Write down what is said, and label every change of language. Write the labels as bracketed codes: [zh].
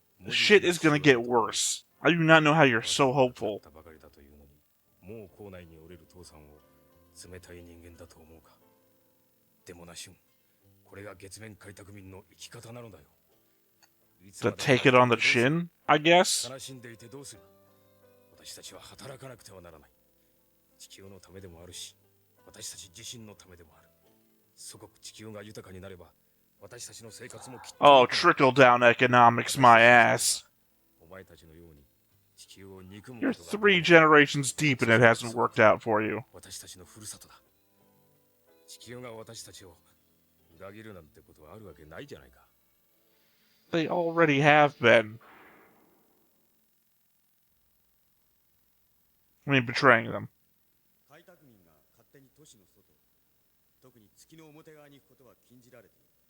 [en] Shit is gonna get worse. I do not know how you're so hopeful. [ja] もう校内におれる父さんを冷たい人間だと思うか。でもな、シュン、これが月面開拓民の生き方なのだよ。 [en] To take it on the chin, I guess? [ja] 悲しんでいてどうする。私たちは働かなくてはならない。地球のためでもあるし、私たち自身のためでもある。祖国地球が豊かになれば、私たちの生活もきっと。 [en] Oh, trickle down economics, my ass. [ja] お前たちのように地球を憎む [en] You're [ja] ことが [en] 3 generations deep and it hasn't worked out for you. [ja] 私たちのふるさとだ。地球が私たちを裏切るなんてことはあるわけないじゃないか。 [en] They already have been. I mean, betraying them. [ja] 開拓民が勝手に都市の外、特に月の表側に行くことは禁じられている。